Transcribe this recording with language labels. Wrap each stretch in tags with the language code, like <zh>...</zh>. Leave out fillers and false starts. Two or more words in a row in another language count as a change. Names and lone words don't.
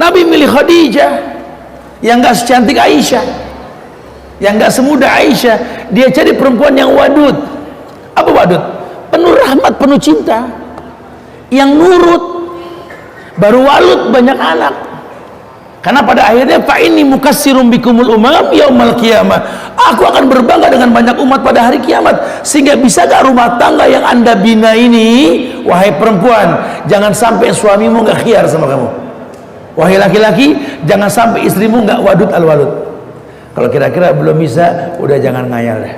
<id>Nabi milih Khadijah yang nggak secantik Aisyah, yang nggak semudah Aisyah. Dia cari perempuan yang wadud. Apa wadud? Penuh rahmat, penuh cinta, yang nurut. Baru walud, banyak anak. Karena pada akhirnya</id> <ar>فإني مكاثر بكم الأمم يوم القيامة.</ar> <id>Aku akan berbangga dengan banyak umat pada hari kiamat. Sehingga bisa gak rumah tangga yang Anda bina ini, wahai perempuan, jangan sampai suamimu gak khiyar sama kamu. Wahai laki-laki, jangan sampai istrimu gak</id> <ar>الودود الولود.</ar> <id>Kalau kira-kira belum bisa, udah jangan ngayal deh.</id>